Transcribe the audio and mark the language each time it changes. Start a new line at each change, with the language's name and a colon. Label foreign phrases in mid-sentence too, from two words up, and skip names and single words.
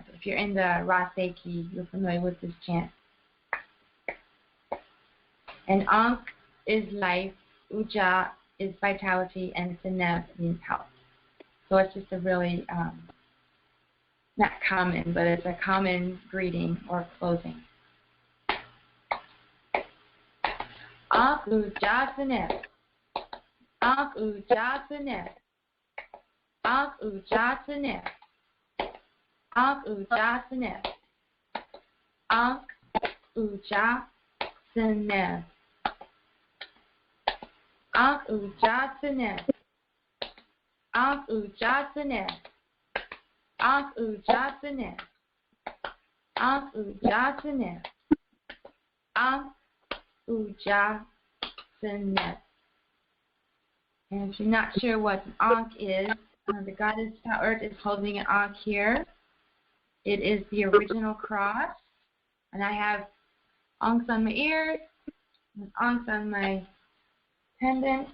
English: If you're in the Raseiki, you're familiar with this chant. And Ankh is life, Ujat is vitality, and Seneb means health. So it's just a really, not common, but it's a common greeting or closing.
Ancient Egyptian: Ankh Ujat Seneb. Ankh Ujat Seneb. Ankh Ujat Seneb. Ankh Ujat Seneb. Ankh Ujat Seneb. Ankh Ujat Seneb. Ankh Ujat Seneb. Ankh Ujat Seneb. Ankh Ujat Seneb. Ankh Ujat Seneb.
English: And if you're not sure what an Ankh is, the goddess Earth is holding an Ankh here. It is the original cross. And I have Ankhs on my ears, and Ankhs on my pendant.